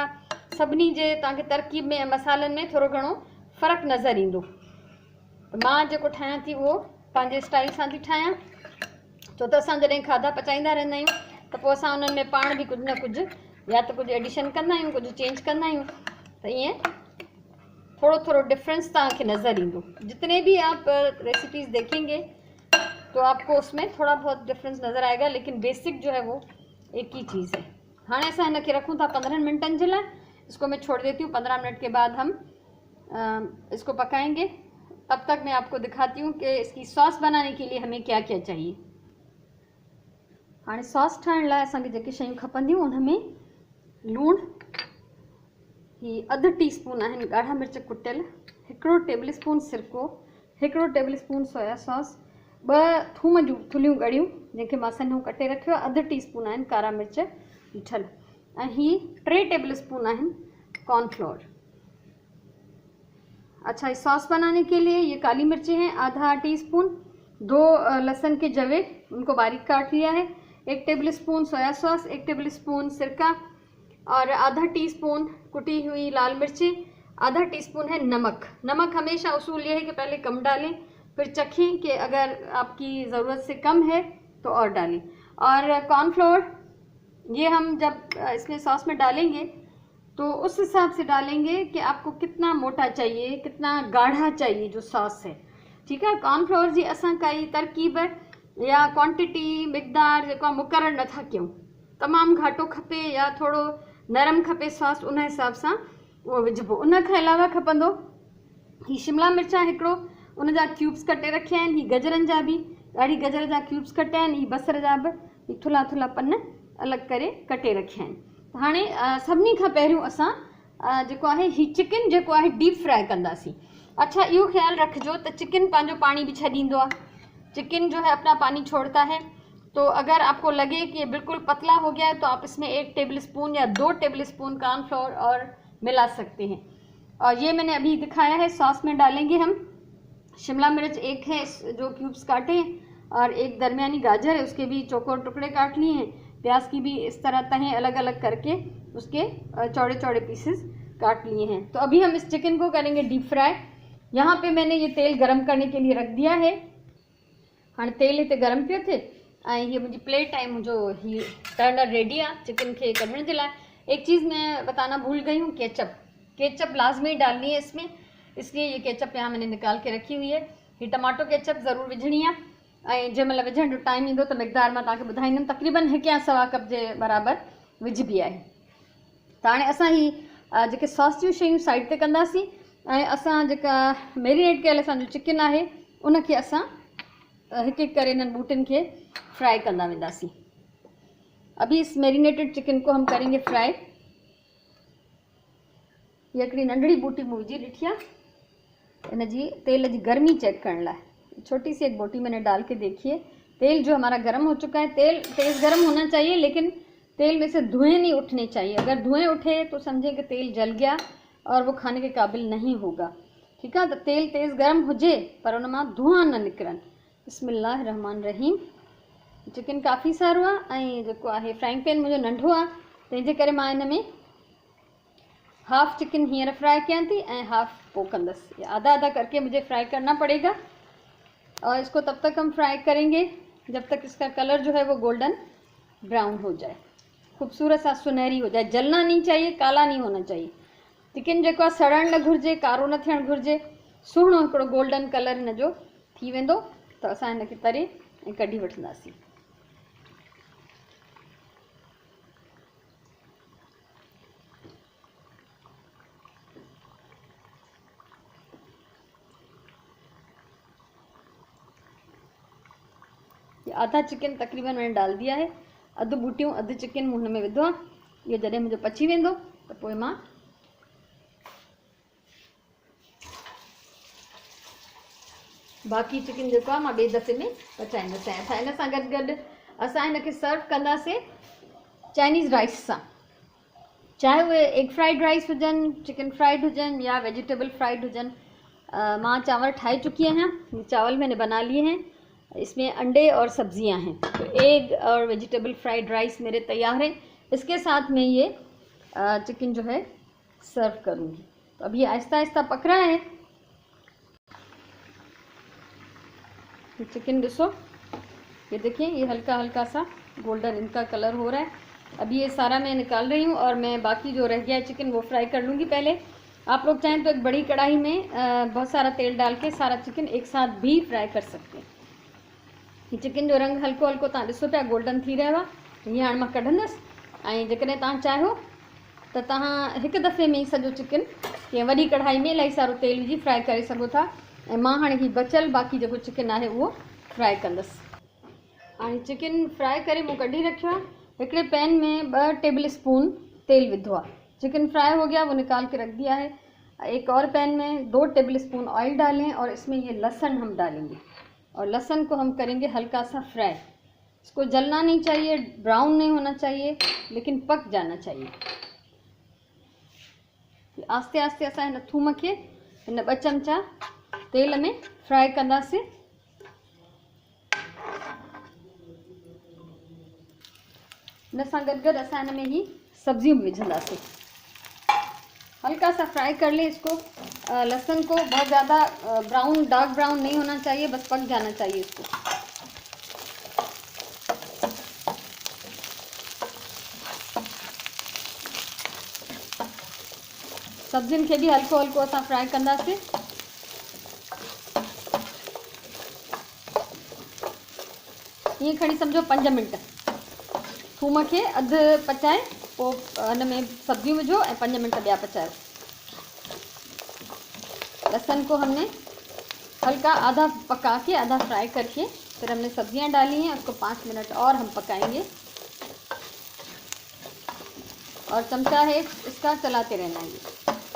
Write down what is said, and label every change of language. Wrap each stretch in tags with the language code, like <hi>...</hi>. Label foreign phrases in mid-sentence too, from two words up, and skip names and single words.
<sd>सभिनी जे तव्हांखे तरकीब में ऐं मसालनि में थोरो घणो फ़र्क़ु नज़र ईंदो। मां जेको ठाहियां थी उहो पंहिंजे स्टाइल सां थी ठाहियां, छो त असां जॾहिं खाधा पचाईंदा रहंदा आहियूं त पोइ असां उन्हनि में पाण बि कुझु न कुझु या त कुझु एडिशन कंदा आहियूं, कुझु चेंज कंदा आहियूं, त ईअं थोड़ा थोड़ा डिफरेंस तक नज़र इंदो।</sd> <hi>जितने भी आप रेसिपीज़ देखेंगे तो आपको उसमें थोड़ा बहुत डिफरेंस नज़र आएगा, लेकिन बेसिक जो है वो एक ही चीज़ है। हाँ, ऐसा है ना कि रखूँ था 15 मिनटन के लिए, इसको मैं छोड़ देती हूँ। 15 मिनट के बाद हम इसको पकाएंगे। तब तक मैं आपको दिखाती हूँ कि इसकी सॉस बनाने के लिए हमें क्या क्या चाहिए।</hi> <sd>हाँ, सॉस ठाहिण लाइ असांखे जेके शयूं खपंदियूं उनमें लूण ही अधु टीस्पून आहिनि ॻाढ़ा मिर्च कुटियल, 1 टेबलस्पून सिरको, 1</sd> <en>tablespoon soya sauce,</en> <sd>2 थूम जूं थुलियूं ॻड़ियूं जंहिंखे मां सन्हो कटे रखियो, अधु टीस्पून आहिनि कारा मिर्च पीठल ऐं ही 3 टेबलस्पून आहिनि कॉर्नफ्लोर।</sd> <hi>अच्छा, इस सॉस बनाने के लिए ये काली मिर्चें हैं आधा टीस्पून, 2 लहसुन के जवे उनको बारीक काट लिया है, 1</hi> <en>tablespoon soya sauce,</en> <hi>1 टेबलस्पून सिरका और आधा टीस्पून कुटी हुई लाल मिर्ची, आधा टीस्पून है नमक। नमक हमेशा उसूल ये है कि पहले कम डालें, फिर चखें कि अगर आपकी ज़रूरत से कम है तो और डालें। और कॉर्नफ्लोर ये हम जब इसमें सॉस में डालेंगे तो उस हिसाब से डालेंगे कि आपको कितना मोटा चाहिए, कितना गाढ़ा चाहिए जो सॉस है, ठीक है।</hi> <sd>कॉर्नफ्लोर जी असां काई तरकीब या क्वांटिटी मिक़दार जेको मुक़ररु नथा कयूं, तमामु घाटो खपे या थोड़ो नरम खपे सॉस, उन हिसाब सां वो विझबो। उन खां अलावा खपंदो ही शिमला मिर्चा 1, उन जा क्यूब्स कटे रखे आहिनि, ही गजरनि जा बि ॻाढ़ी गजर जा क्यूब्स कटिया आहिनि, ही बसर जा बि थुल्हा थुल्हा पन अलॻि करे कटे रखिया आहिनि। हाणे सभिनी खां पहिरियों असां जेको आहे ही चिकन जेको आहे</sd> <en>deep fry</en> <sd>कंदासीं। अच्छा, इहो ख़्यालु रखिजो त चिकन पंहिंजो पाणी बि छॾींदो आहे,</sd> <hi>चिकन जो है अपना पानी छोड़ता है। तो अगर आपको लगे कि बिल्कुल पतला हो गया है तो आप इसमें 1 टेबलस्पून या 2</hi> <en>tablespoon cornflour</en> <hi>और मिला सकते हैं। और ये मैंने अभी दिखाया है। सॉस में डालेंगे हम शिमला मिर्च 1 है जो क्यूब्स काटे हैं और 1 दरमियानी गाजर है, उसके भी चौकोर टुकड़े काट लिए हैं। प्याज की भी इस तरह तहें अलग अलग करके उसके चौड़े चौड़े पीसेस काट लिए हैं। तो अभी हम इस चिकन को करेंगे</hi> <en>deep fry.</en> <hi>यहाँ पे मैंने ये तेल गरम करने के लिए रख दिया है।</hi> <sd>हाँ, तेल हिते गरम पियो थे ऐं ये मुंहिंजी प्लेट ऐं मुंहिंजो ही</sd> <en>turner ready</en> <sd>आहे चिकन के कढण जे लाइ।</sd> <hi>एक चीज़ मैं बताना भूल गई हूँ, केचप लाजमी डालनी है इसमें, इसलिए ये केचप यहाँ मैंने निकाल के रखी हुई है।</hi> <sd>ये</sd> <en>tomato ketchup</en> <sd>ज़रूर विझणी आहे ऐं जंहिं महिल विझण जो टाइम ईंदो त मिक़दार मां तव्हांखे ॿुधाईंदमि। तक़रीबन 1 या 1.25 कप जे बराबरि विझबी आहे। त हाणे असां ही जेके सॉस जूं शयूं साइड ते कंदासीं ऐं असां जेका मैरिनेट कयल असांजो चिकन आहे उनखे असां हिकु हिकु करे इन्हनि बूटिन के फ्राई करना वेंदासीं।</sd> <hi>अभी इस मैरिनेटेड चिकन को हम करेंगे फ्राई।</hi> <sd>ये हिकिड़ी नंढड़ी बूटी मूं विझी ॾिठी आहे इन जी तेल जी गर्मी चेक करण लाइ</sd> <hi>छोटी सी एक बोटी मैंने डाल के देखिए। तेल जो हमारा गर्म हो चुका है, तेल तेज़ गर्म होना चाहिए, लेकिन तेल में से धुएँ नहीं उठने चाहिए। अगर धुएँ उठे तो समझें कि तेल जल गया और वो खाने के काबिल नहीं होगा।</hi> <sd>ठीक है, तो तेल तेज़ गर्म हुजे पर उन मां धुआं न निकिरनि। बिस्मिल्लाह रहमान रहीम। चिकन काफ़ी सारो आहे ऐं जेको आहे</sd> <en>frying pan</en> <sd>मुंहिंजो नंढो आहे, तंहिंजे करे मां हिन में</sd> <en>half chicken</en> <sd>हींअर फ्राई कयां थी ऐं हाफ़ पोइ कंदसि।</sd> <hi>आधा आधा करके मुझे फ्राई करना पड़ेगा और इसको तब तक हम फ्राई करेंगे जब तक इसका कलर जो है वो</hi> <en>golden brown</en> <hi>हो जाए, खूबसूरत सा सुनहरी हो जाए। जलना नहीं चाहिए, काला नहीं होना चाहिए।</hi> <sd>चिकन जेको आहे सड़ण न घुरिजे, कारो न थियणु घुरिजे। सुहिणो हिकिड़ो</sd> <en>golden colour</en> <sd>हिन जो थी वेंदो त असां हिनखे तरे ऐं कढी वठंदासीं।</sd> <hi>आधा चिकन तकरीबन मैंने डाल दिया है।</hi> <sd>अधु बूटियूं अधु चिकन मूं हुन में विधो आहे। इहो जॾहिं मुंहिंजो पची वेंदो त पोइ मां बाक़ी चिकन जेको आहे मां ॿिए दफ़े में पचाईंदसि। ऐं हिन सां गॾु गॾु असां हिनखे सर्व कंदासीं</sd> <en>Chinese rice</en> <sd>सां, चाहे उहे</sd> <en>egg fried rice</en> <sd>हुजनि,</sd> <en>chicken fried</en> <sd>हुजनि या</sd> <en>vegetable fried</en> <sd>हुजनि। मां चावल ठाही चुकी आहियां,</sd> <hi>चावल मैंने बना लिए हैं, इसमें अंडे और सब्जियां हैं। तो एग और</hi> <en>vegetable fried rice</en> <hi>मेरे तैयार हैं। इसके साथ मैं ये चिकन जो है सर्व करूँगी। तो अब ये आहिस्ता आहिस्ता पक रहा है। चिकन डिशो ये देखिए, ये हल्का हल्का सा गोल्डन इनका कलर हो रहा है। अभी ये सारा मैं निकाल रही हूँ और मैं बाकी जो रह गया है चिकन वो फ्राई कर लूँगी पहले। आप लोग चाहें तो एक बड़ी कढ़ाई में बहुत सारा तेल डाल के सारा चिकन एक साथ भी फ्राई कर सकते हैं।</hi> <sd>ये चिकन जो रंग हल्को हल्को तव्हां ॾिसो पिया गोल्डन थी रहियो आहे। हीअं हाणे मां कढंदसि ऐं जेकॾहिं तव्हां चाहियो त तव्हां हिकु दफ़े में ई सॼो चिकन कंहिं वॾी कढ़ाई में इलाही सारो तेल विझी फ्राई करे सघो था। ऐं मां हाणे हीउ बचियल बाक़ी जेको चिकन आहे उहो फ्राई कंदसि। हाणे चिकन फ्राई करे मूं कढी रखियो आहे। हिकिड़े पैन में 2</sd> <en>table spoon</en> <sd>तेल विधो आहे।</sd> <hi>चिकन फ्राई हो गया, वो निकाल के रख दिया है। एक और पैन में 2</hi> <en>table spoon oil</en> <hi>डालें और इसमें ये लहसुन हम डालेंगे और लहसुन को हम करेंगे हल्का सा फ्राई। इसको जलना नहीं चाहिए, ब्राउन नहीं होना चाहिए, लेकिन पक जाना चाहिए।</hi> <sd>आस्ते आस्ते असां हिन थूम खे हिन 2 चमचा तेल में फ्राई कंदासीं। हिन सां गॾु गॾु असां हिन में ही सब्जियूं भी विझंदासीं।</sd> <hi>हल्का सा फ्राई कर लें इसको। लहसुन को बहुत ज़्यादा</hi> <en>brown dark brown</en> <hi>नहीं होना चाहिए, बस पक जाना चाहिए इसको।</hi> <sd>सब्जियुनि खे भी हल्को हल्को असां फ्राई कंदासीं। ईअं खणी सम्झो 5 मिनट थूम खे अधु पचाए पोइ हिन में सब्जियूं विझो ऐं 5 मिनट ॿिया पचायो।</sd> <hi>लहसुन को हमने हल्का आधा पका के आधा फ्राई करके फिर हमने सब्जियां डाली हैं। उसको 5 मिनट और हम पकाएंगे और चमचा है इसका चलाते रहना है।</hi>